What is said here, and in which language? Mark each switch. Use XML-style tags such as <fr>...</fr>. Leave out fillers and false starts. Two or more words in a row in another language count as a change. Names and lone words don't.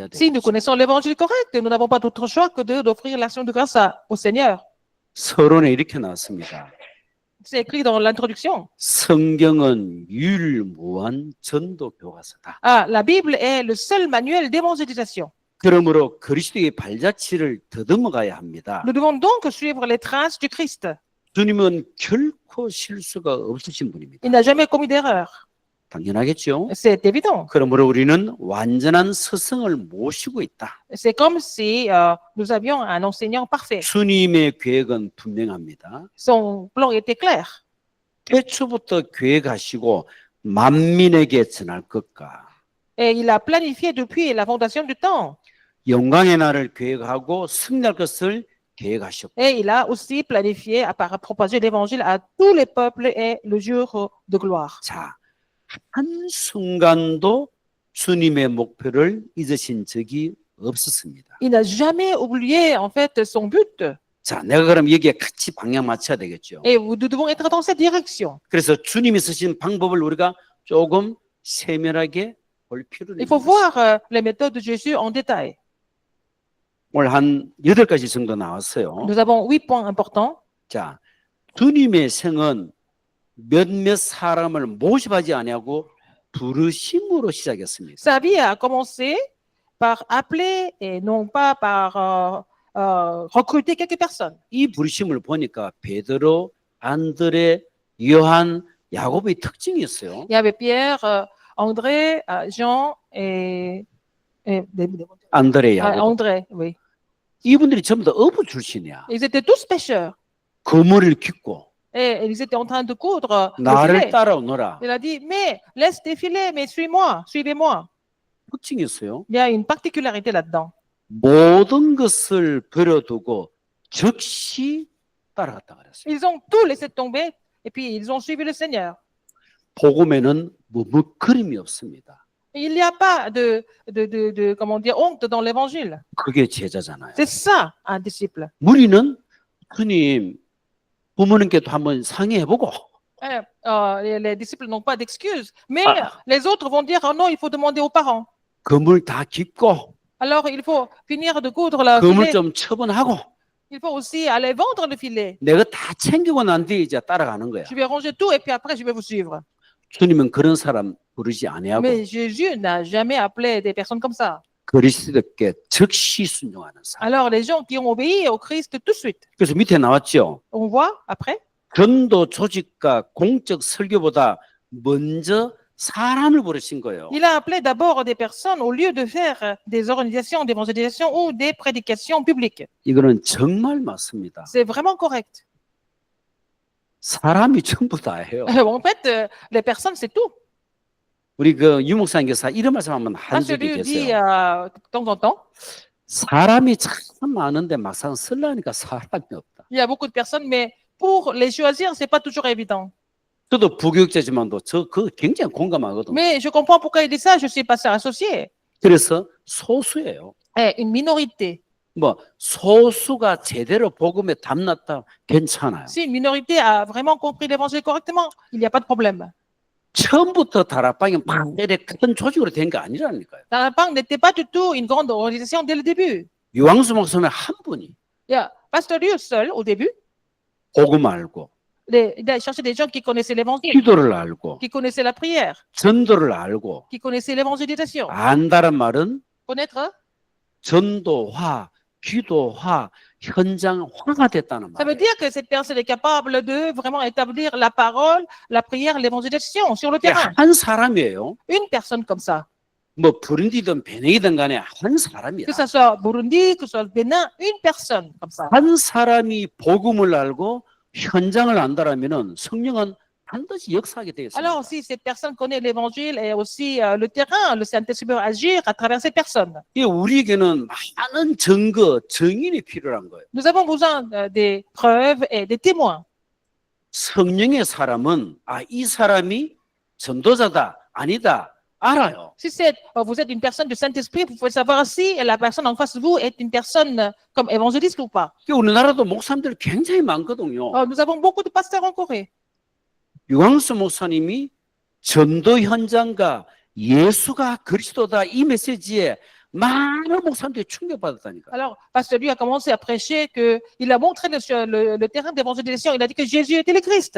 <fr>Si nous</fr> <ko>되겠죠.</ko> <fr>connaissons l'évangile correct, nous n'avons pas d'autre choix que d'offrir l'action de grâce au Seigneur.</fr> <ko>서론에 이렇게 나왔습니다.</ko> <fr>C'est écrit dans l'introduction.</fr> <ko>성경은 유일무한 전도 교과서다.</ko> <fr>Ah, la Bible est le seul manuel d'évangélisation.</fr> <ko>그러므로 그리스도의 발자취를 더듬어 가야 합니다.</ko> <fr>Nous devons donc suivre les traces du Christ.</fr> <ko>주님은 결코 실수가 없으신 분입니다.</ko> <fr>Il n'a jamais commis d'erreur.</fr> <ko>당연하겠죠?</ko> <fr>C'est évident.</fr> <ko>그러므로 우리는 완전한 스승을 모시고 있다.</ko> <fr>C'est comme si nous avions un enseignant parfait.</fr> <ko>주님의 계획은 분명합니다.</ko> <fr>Son plan était clair.</fr> <ko>태초부터 계획하시고 만민에게 전할 것과</ko> <fr>Et il a planifié depuis la fondation du temps.</fr> <ko>영광의 날을 계획하고 승리할 것을 계획하셨고</ko> <fr>Et il a aussi planifié à propager l'évangile à tous les peuples et le jour de gloire.</fr> <ko>자, 한순간도 주님의 목표를 잊으신 적이 없었습니다.</ko> <fr>Il n'a jamais oublié en fait son but.</fr> <ko>자, 내가 그럼 여기에 같이 방향 맞춰야 되겠죠.</ko> <fr>Et nous devons être dans cette direction.</fr> <ko>그래서 주님이 쓰신 방법을 우리가 조금 세밀하게 볼 필요는</ko> <fr>Il faut</fr> <ko>있습니다.</ko> <fr>voir les méthodes de Jésus en détail.</fr> <ko>오늘 한 8가지 정도 나왔어요.</ko> <fr>Nous avons 8 points importants.</fr> <ko>자, 주님의 생은 몇몇 사람을 모집하지 아니하고 부르심으로 시작했습니다.</ko> <fr>Sa vie a commencé par appeler et non pas par recruter quelques personnes.</fr> <ko>이 부르심을 보니까 베드로, 안드레, 요한, 야곱의 특징이 있어요.</ko> <fr>Il y avait Pierre, André, Jean et</fr> <ko>안드레, 야곱.</ko> <fr>André, oui.</fr> <ko>이분들이 전부 다 어부 출신이야.</ko> <fr>Ils étaient tous pêcheurs</fr> <ko>그물을 깃고</ko> <fr>et ils étaient en train de coudre le</fr> <ko>나를</ko> <fr>filet.</fr> <ko>따라오너라.</ko> <fr>Il a dit, mais laisse tes filets, mais suis-moi, suivez-moi.</fr> <ko>특징이 있어요.</ko> <fr>Il y a une particularité là-dedans.</fr> <ko>모든 것을 버려두고 즉시 따라갔다 그랬어요.</ko> <fr>Ils ont tout laissé tomber et puis ils ont suivi le Seigneur.</fr> <ko>복음에는 머뭇거림이 없습니다.</ko> <fr>Il n'y a pas comment dire, honte dans l'évangile.</fr> <ko>그게 제자잖아요.</ko> <fr>C'est ça, un disciple.</fr> <ko>우리는 주님 부모님께도 한번 상의해보고</ko> <fr>Les disciples n'ont pas d'excuses, mais les autres vont dire, oh non, il faut demander aux parents.</fr> <ko>그물 다 깃고</ko> <fr>Alors, il faut finir de coudre le</fr> <ko>그물</ko> <fr>filet.</fr> <ko>좀 처분하고</ko> <fr>Il faut aussi aller vendre le filet.</fr> <ko>내가 다 챙기고 난 뒤에 이제 따라가는 거야.</ko> <fr>Je vais ranger tout et puis après, je vais vous suivre.</fr> <ko>주님은 그런 사람 부르지 아니하고</ko> <fr>Mais Jésus n'a jamais appelé des personnes comme ça.</fr> <ko>그리스도께 즉시 순종하는 사람.</ko> <fr>Alors, les gens qui ont obéi au Christ tout de suite.</fr> <ko>그래서 밑에 나왔죠.</ko> <fr>On voit après.</fr> <ko>전도 조직과 공적 설교보다 먼저 사람을 부르신 거예요.</ko> <fr>Il a appelé d'abord des personnes au lieu de faire des organisations d'évangélisation ou des prédications publiques.</fr> <ko>이거는 정말 맞습니다.</ko> <fr>C'est vraiment correct.</fr> <ko>사람이 전부 다예요.</ko> <fr>En fait, les personnes, c'est tout.</fr> <ko>우리 그 유목사님께서 이런 말씀하면 한</ko> <fr>Pasteur</fr> <ko>적이</ko> <fr>Liu dit</fr> <ko>계세요.</ko> <fr>de temps en temps,</fr> <ko>사람이 참 많은데 막상 쓰려니까 사람이 없다.</ko> <fr>il y a beaucoup de personnes, mais pour les choisir, c'est pas toujours évident.</fr> <ko>저도 부교육자지만도 그 굉장히 공감하거든요.</ko> <fr>Mais je comprends pourquoi il dit ça, je suis pasteur associé.</fr> <ko>그래서 소수예요.</ko> <fr>Une minorité.</fr> <ko>뭐 소수가 제대로 복음에 담났다 괜찮아요.</ko> <fr>Si une minorité a vraiment compris l'évangile correctement, il n'y a pas de problème.</fr> <ko>처음부터 다락방이 막 이렇게 큰 조직으로 된 게 아니라니까요.</ko> <fr>La Banque n'était pas du tout une grande organisation dès le début.</fr> <ko>유황수 목사님 한 분이</ko> <fr>Il y a Pasteur Liu seul au début.</fr> <ko>복음 알고</ko> <fr>Il a cherché des gens qui connaissaient l'évangile,</fr> <ko>기도를 알고</ko> <fr>qui connaissaient la prière,</fr> <ko>전도를 알고</ko> <fr>qui connaissaient l'évangélisation.</fr> <ko>안다란 말은</ko> <fr>Connaître,</fr> <ko>전도화, 기도화, 현장화가 됐다는</ko> <fr>ça veut</fr> <ko>말이에요.</ko> <fr>dire que cette personne est capable de vraiment établir la parole, la prière, l'évangélisation sur le terrain.</fr> <ko>한 사람이에요.</ko> <fr>Une personne comme ça.</fr> <ko>뭐 부룬디든 베냉이든 간에 한 사람이야.</ko> <fr>Que ça soit Burundi, que ce soit le Bénin, une personne comme ça.</fr> <ko>한 사람이 복음을 알고 현장을 안다라면은 성령은 반드시 역사하게 되어 있습니다.</ko> <fr>Alors, si cette personne connaît l'évangile et aussi le terrain, le Saint-Esprit va agir à travers cette personne.</fr> <ko>이 우리에게는 많은 증거, 증인이 필요한 거예요.</ko> <fr>Nous avons besoin des preuves et des témoins.</fr> <ko>성령의 사람은 이 사람이 전도자다, 아니다, 알아요.</ko> <fr>Si vous êtes une personne du Saint-Esprit, vous pouvez savoir si la personne en face de vous est une personne comme évangéliste ou pas.</fr> <ko>우리나라도 목사님들 굉장히 많거든요.</ko> <fr>Nous avons beaucoup de pasteurs en Corée.</fr> <ko>유광수 목사님이 전도 현장과 예수가 그리스도다 이 메시지에 많은 목사님들이 충격받았다니까.</ko> <fr>Alors, pasteur lui a commencé à prêcher qu'il a montré sur le terrain d'évangélisation, il a dit que Jésus était le Christ.</fr>